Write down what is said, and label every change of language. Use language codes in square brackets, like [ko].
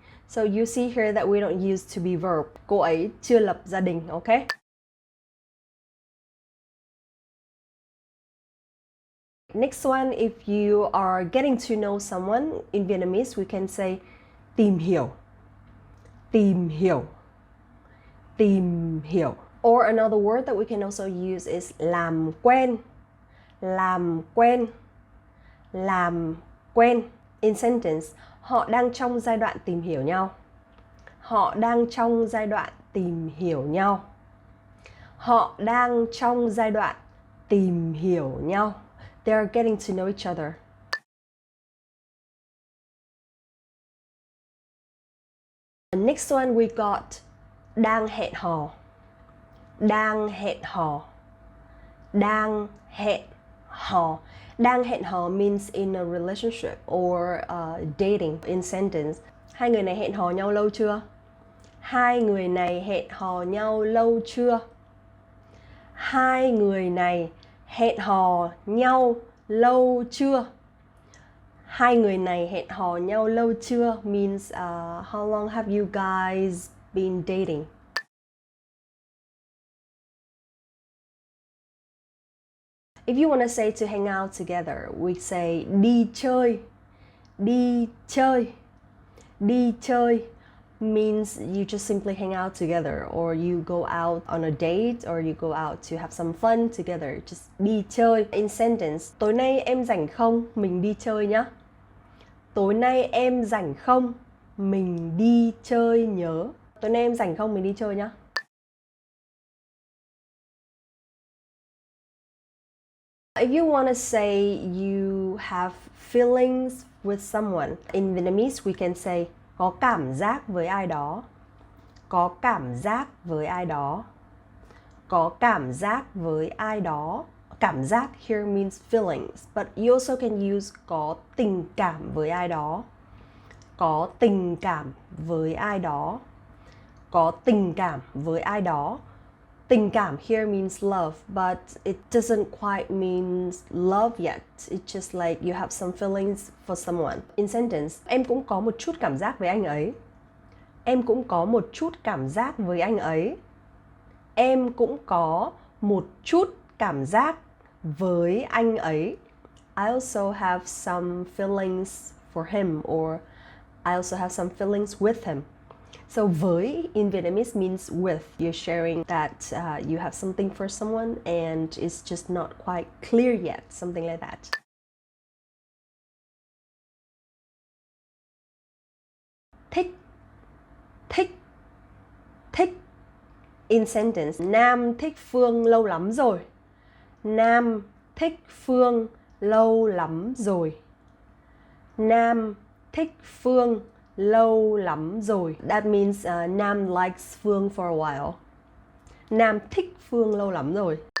[en] So you see here that we don't use to be verb. [vi] Cô ấy chưa lập gia đình, okay? [en] Next one, if you are getting to know someone in Vietnamese, we can say tìm hiểu. Tìm hiểu. Tìm hiểu. Or another word that we can also use is làm quen. [vi] Làm quen. Làm quen. [en] In sentence, [vi] họ đang trong giai đoạn tìm hiểu nhau. Họ đang trong giai đoạn tìm hiểu nhau. Họ đang trong giai đoạn tìm hiểu nhau. [en] They are getting to know each other. Next one we got [vi] đang hẹn hò. Đang hẹn hò. [en] Đang hẹn hò. Đang hẹn hò means in a relationship or dating. In sentence, [vi] hai người này hẹn hò nhau lâu chưa? Hai người này hẹn hò nhau lâu chưa? Hai người này hẹn hò nhau lâu chưa? Hai người này hẹn hò nhau lâu chưa [en] means how long have you guys been dating? If you want to say to hang out together, we say đi chơi. [vi] Đi chơi. [en] Đi chơi means you just simply hang out together, or you go out on a date, or you go out to have some fun together. Just đi chơi. In sentence, tối nay em rảnh không? Mình đi chơi nhá. Tối nay em rảnh không? Mình đi chơi nhớ. Tối nay em rảnh không? Mình đi chơi nhá. If you want to say you have feelings with someone, in Vietnamese we can say có cảm giác với ai đó. [vi] Có cảm giác với ai đó. Có cảm giác với ai đó [en] Cảm giác here means feelings, but you also can use có tình cảm với ai đó. [vi] Có tình cảm với ai đó. Có tình cảm với ai đó. [en] Tình cảm here means love, but it doesn't quite mean love yet. It's just like you have some feelings for someone. In sentence, [vi] em cũng có một chút cảm giác với anh ấy. Em cũng có một chút cảm giác với anh ấy. Em cũng có một chút cảm giác với anh ấy. [en] I also have some feelings for him, or I also have some feelings with him. So với in Vietnamese means with. You're sharing that you have something for someone and it's just not quite clear yet, something like that. [vi] Thích, thích, thích. [en] In sentence, [vi] Nam thích Phương lâu lắm rồi. Nam thích Phương lâu lắm rồi. Nam thích Phương lâu lắm rồi. [en] That means Nam likes Phương for a while. [vi] Nam thích Phương lâu lắm rồi.